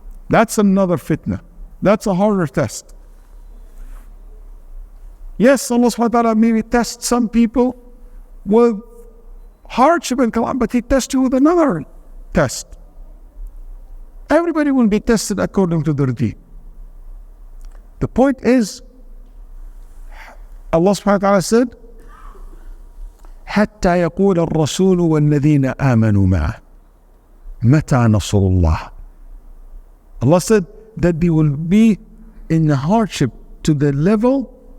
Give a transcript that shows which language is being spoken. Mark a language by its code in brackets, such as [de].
[en] That's another fitna. That's a harder test. Yes, Allah subhanahu wa ta'ala maybe tests some people with hardship and kalam, but He tests you with another test. Everybody will be tested according to their deed. The point is, Allah subhanahu wa ta'ala said, [ar] حتى يقول الرسول والذين آمنوا معه متى نصر الله. [en] Allah said that they will be in hardship to the level